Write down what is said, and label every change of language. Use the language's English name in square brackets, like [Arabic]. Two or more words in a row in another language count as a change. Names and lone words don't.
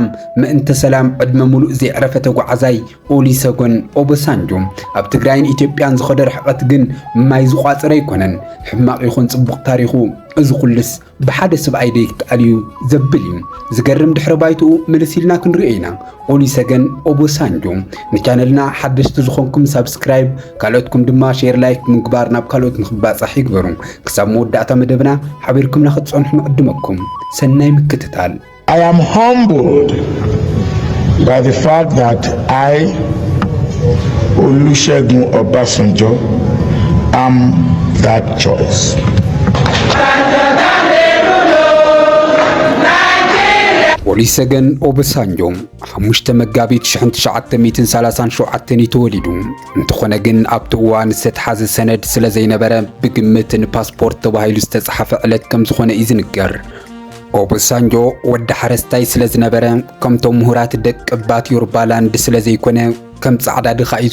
[Tigrinya] ምእንተ ሰላም ዕድመ ሙሉእ ዘይዕረፈ ተጓዓዛይ ኦሉሴጉን ኦባሳንጆ ኣብ ትግራይን ኢትዮጵያን ዝኸደ ርሕቐት ግን ማይ ዝቋፅረ ኣይኮነን። ሕማቕ ይኹን ጽቡቕ ታሪኹ እዚ ኩልስ ብሓደ ሰብኣይ ደይከኣል እዩ ዘብል እዩ። ዝገርም ድሕረ ባይትኡ ምልስ ኢልና ክንሪኦ ኢና። ኦሉሴጉን ኦባሳንጆ ንቻነልና ሓደሽቲ ዝኾንኩም ሳብስክራይብ ካልኦትኩም ድማ [English] share like [Tigrinya] ምግባር ናብ ካልኦት ንኽባጻሕ ይግበሩ። ክሳብ መወዳእታ መደብና ሓቢርኩምና ክትጸንሑ ንዕድመኩም ሰናይ ምክትታል። [English] I am humbled by the fact that I, Olusegun Obasanjo, am that choice. [Tigrinya] ኦሉሴጉን ኦባሳንጆ 5 መጋቢት 1937 ተወሊዱ። እንተኾነ ግን ኣብቲ እዋን ዝተተሓዘ ሰነድ ስለ ዘይነበረ ብግምት ንፓስፖርት ተባሂሉ ዝተጻሕፈ ዕለት ከም ዝኾነ እዩ ዝንገር። ኦባሳንጆ ወዲ ሓረስታይ ስለ ዝነበረ ከምቶም ምሁራት ደቂ ባት ዮርባላንድ ስለ ዘይኮነ ከም ጻዕዳ ድኻ እዩ